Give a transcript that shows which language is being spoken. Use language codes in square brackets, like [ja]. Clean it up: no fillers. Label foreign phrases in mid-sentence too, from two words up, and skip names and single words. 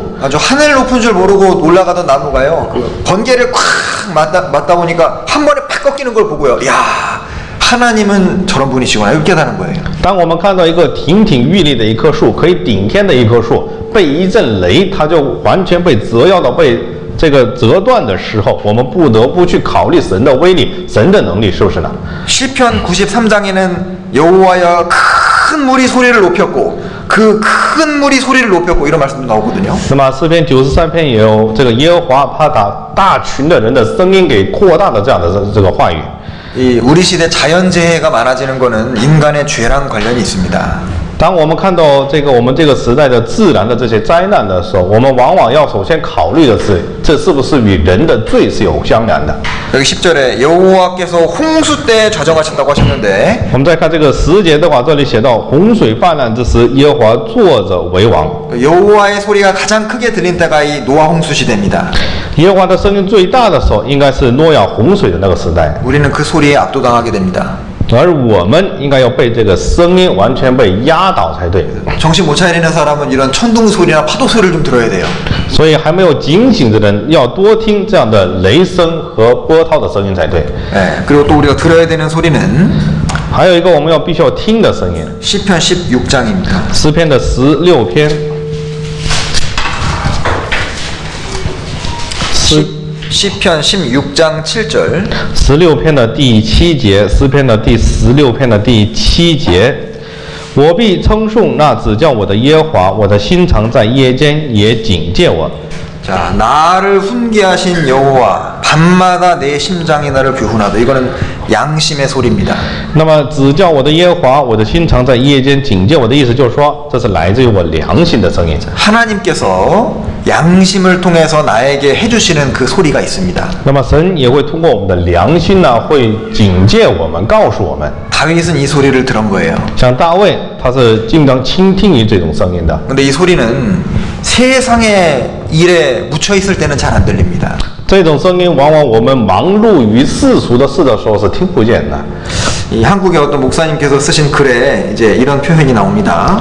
[ko] 아주 하늘 높은 줄 모르고 올라가던 나무가요. 그 번개를 콱 맞다 보니까 한 번에 팍 꺾이는 걸 보고요. 야, 하나님은 저런 분이시구나 이렇게 깨닫는 거예요. [zh] 当我们看到一个亭亭玉立的一棵树，可以顶天的一棵树，被一阵雷，它就完全被折腰到被这个折断的时候，我们不得不去考虑神的威力、神的能力，是不是呢？ [ko] 시편 93장에는 여호와여 큰 물이 소리를 높였고 그 큰 물이 소리를 높였고 이런 말씀도 나오거든요. [zh] 那么诗篇93篇也有这个耶和华他把大群的人的声音给扩大的这样的这个话语。 [ko] 이 우리 시대 자연재해가 많아지는 거는 인간의 죄랑 관련이 있습니다. [zh] 当我们看到我们这个时代的自然的这些灾难的时候，我们往往要首先考虑的是，这是不是与人的罪是有相连的。 [ko] 여기 10절에 여호와께서 홍수 때 좌정하셨다고 하셨는데 [zh] 我们再看这个10节的话，这里写到洪水泛滥之时，耶和华坐着为王。 [ko] 여호와의 소리가 가장 크게 들린 때가 이 노아 홍수 시대입니다. [zh] 耶和华的声音最大的时候，应该是诺亚洪水的那个时代， [ko] 우리는 그 소리에 압도당하게 됩니다. [zh] 而我们应该要被这个声音完全被压倒才对。 [ko] 정신 못 차리는 사람은 이런 천둥 소리나 파도 소리를 좀 들어야 돼요. [zh] 所以还没有警醒的人，要多听这样的雷声和波涛的声音才对。 [ko] 예, 그리고 또 우리가 들어야 되는 소리는 [zh] 还有一个我们必须要听的声音， [ko] 시편 16장입니다. [zh] 诗篇的16篇，诗 [ko] 시편 16장 7절 [zh] 16 篇的第7节，诗篇的第16篇的第7节，我必称颂那指教我的耶和华，我的心常在夜间也警戒我。 [ko] 자, 나를 훈계하신 여호와 밤마다 내 심장이 나를 교훈하다. 이거는 양심의 소리입니다. [zh] 那么指教我的耶和华，我的心常在夜间警戒我的意思就是说，这是来自于我良心的声音。 [ko] 하나님께서 양심을 통해서 나에게 해주시는 그 소리가 있습니다. [zh] 那么神也会通过我们的良心呢，会警戒我们，告诉我们。 [ko] 다윗은 이 소리를 들은 거예요. [zh] 像大卫，他是经常倾听于这种声音的。 [ko] 근데 이 소리는 세상의 일에 묻혀 있을 때는 잘 안 들립니다. [zh] 这种声音往往我们忙碌于世俗的事的时候是听不见的。 [ko] 이 한국의 어떤 목사님께서 쓰신 글에 이제 이런 표현이 나옵니다.